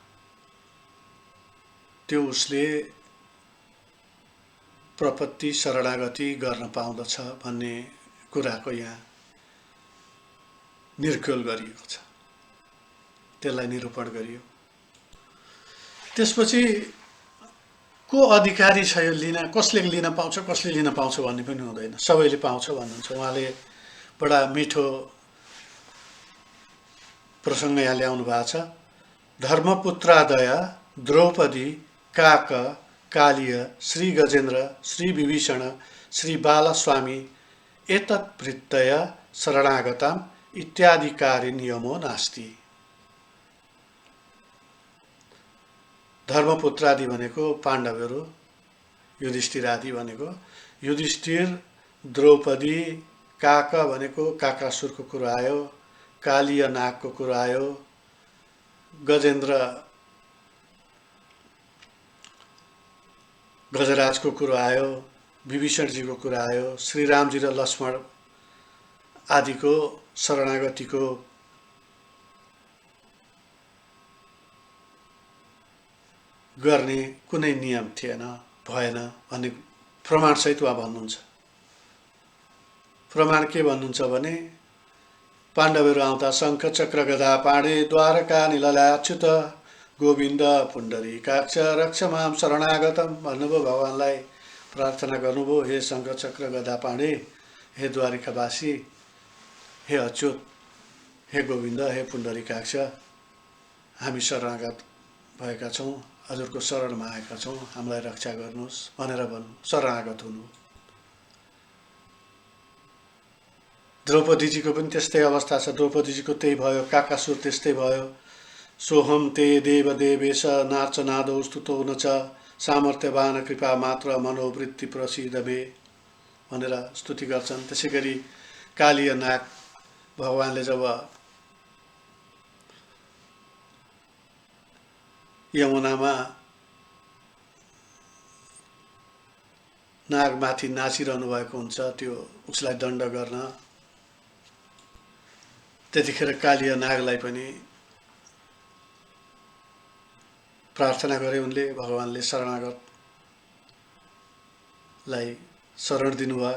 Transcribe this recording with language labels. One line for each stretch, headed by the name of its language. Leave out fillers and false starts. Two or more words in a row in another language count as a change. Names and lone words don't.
Nepali: त्यो उसले प्रपत्ति शरणागति गर्न पाउँदछ भन्ने कुराको यहाँ निर्क्युल गरिएको छ, त्यसलाई निरूपण गरियो। त्यसपछि को अधिकारी छ यो लिन, कसले लिन पाउँछ कसले लिन पाउँछ भन्ने पनि हुँदैन, सबैले पाउँछ भन्नुहुन्छ। उहाँले बडा मिठो प्रसङ्ग यहाँ ल्याउनु भएको छ।
Sanskrit: धर्मपुत्रादय द्रौपदी, काक, कालीय, श्री गजेन्द्र, श्री विभीषण, श्री बालस्वामी एतद्वृत्तय शरणागताम् इत्यादिकारी नियमो नास्ति।
Nepali: धर्मपुत्रादि भनेको पाण्डवहरू, युधिष्ठिर आदि भनेको युधिष्ठिर, द्रौपदी, काक भनेको काकासुरको कुरो आयो, कालीय नागको कुरो आयो, गजेन्द्र गजराजको कुरो आयो, विभीषणजीको कुरा आयो, श्रीरामजी र लक्ष्मण आदिको शरणागतिको गर्ने कुनै नियम थिएन, भएन भन्ने प्रमाणसहित उहाँ भन्नुहुन्छ। प्रमाण के भन्नुहुन्छ भने पाण्डवहरू आउँदा
Sanskrit: शङ्ख चक्र गदा पाणे द्वारका निललाच्युत गोविन्द पुण्डरीकाक्ष रक्ष माम शरणागतम भन्नुभयो।
Nepali: भगवान्लाई प्रार्थना गर्नुभयो, हे
Sanskrit: शङ्ख चक्र गदा पाणे,
Nepali: हे द्वारिकावासी, हे अच्युत, हे गोविन्द, हे पुण्डरीकाक्ष, हामी शरणागत भएका छौँ, हजुरको शरणमा आएका छौँ, हामीलाई रक्षा गर्नुहोस् भनेर भन्नु, शरणागत हुनु। द्रौपदीजीको पनि त्यस्तै अवस्था छ, द्रौपदीजीको त्यही भयो, काकासुर त्यस्तै भयो।
Sanskrit: सोहम ते देव देवेश नार्चनादौ स्तुतो न च सामर्थ्यवान कृपा मात्र मनोवृत्ति प्रसिद्ध मे
Nepali: भनेर स्तुति गर्छन्। त्यसै गरी कालीय नाग भगवान्ले जब यमुनामा नागमाथि नाचिरहनु भएको हुन्छ, त्यो उसलाई दण्ड गर्न, त्यतिखेर कालीय नागलाई पनि प्रार्थना गरे उनले, भगवान्ले शरणागतलाई शरण दिनुभयो।